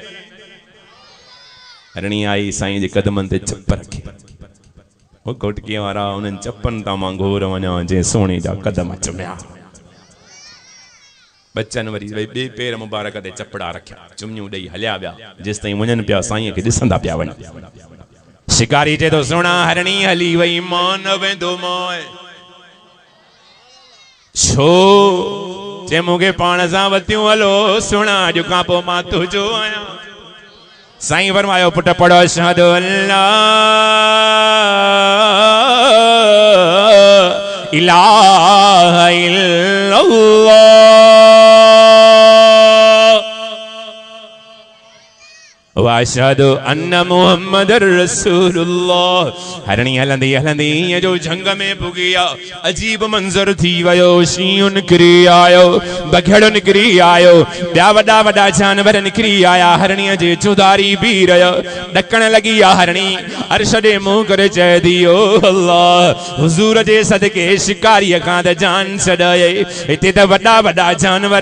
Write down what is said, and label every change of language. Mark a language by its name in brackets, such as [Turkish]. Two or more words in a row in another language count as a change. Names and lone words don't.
[Sindhi] हरणी आई साईं जे कदमनि ते चप रखी हो घोटकीअ वारा उन्हनि चपनि तां मां घोर वञा जंहिं सोने जा कदम चुमिया बच्चनि वरी ॿिए पेर मुबारक ते चपड़ा रखिया चुमियूं ॾेई हलिया विया जेसि ताईं वञनि पिया साईं खे ॾिसंदा पिया वञनि शिकारी चए थो सुहिणा हरणी हली वई मां न वेंदो मां छो जे मूंखे पाण सां वतियूं हलो सुहिणा अॼु खां पोइ मां तुंहिंजो आहियां साईं फरमायो पुट पढ़ो [Arabic] أشهد ألا إله إلا الله وأشهد أن محمدا رسول الله [Sindhi] हरणी हलंदी हलंदी ईअं जो झंग में पुगी आहे अजीब मंज़र थी वियो शींहुं निकिरी आयो बघेड़ो निकिरी आयो ॿिया वॾा वॾा जानवर निकिरी आया हरणीअ जे चौधारी बीह रहियो ॾकण लॻी आहे हरणी अर्श ॾे मुंहुं करे चए थी ओ अल्लाह हुज़ूर जे सदके शिकारीअ खां त जान छॾाए हिते त वॾा वॾा जानवर